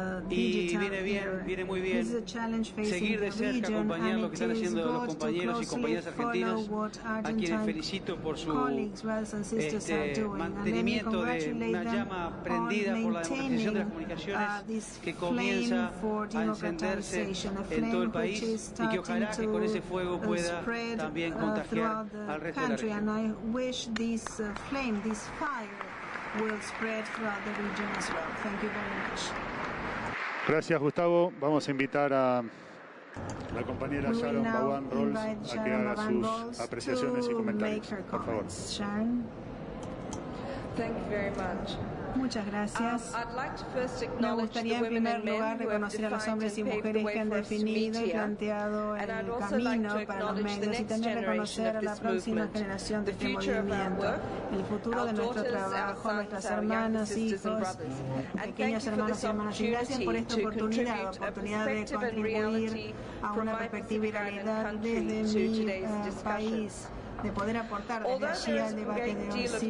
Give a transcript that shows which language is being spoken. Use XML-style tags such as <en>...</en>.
<es>Y viene muy bien seguir de cerca, acompañar lo que están haciendo los compañeros y compañeras argentinos, a quienes felicito por su mantenimiento de una llama prendida por la democratización de las comunicaciones, que comienza a encenderse en todo el país y que ojalá que con ese fuego pueda también contagiar al resto de la región.</es> <en>I wish this flame, this fire, will spread throughout the region as well. Thank you very much.</en> <es>Gracias, Gustavo. Vamos a invitar a la compañera Sharon Bawan-Rolls a que haga sus apreciaciones y comentarios, por favor. Sharon.</es> <en>Thank you very much.</en> <es>Muchas gracias. Me gustaría en primer lugar reconocer a los hombres y mujeres que han definido y planteado el camino para los medios y también reconocer a la próxima generación de este movimiento, el futuro de nuestro trabajo, nuestras hermanas, hijos, pequeños hermanos y hermanas. Y gracias por esta oportunidad, de contribuir a una perspectiva y realidad desde mi país, de poder aportar desde allí al debate de hoy.</es>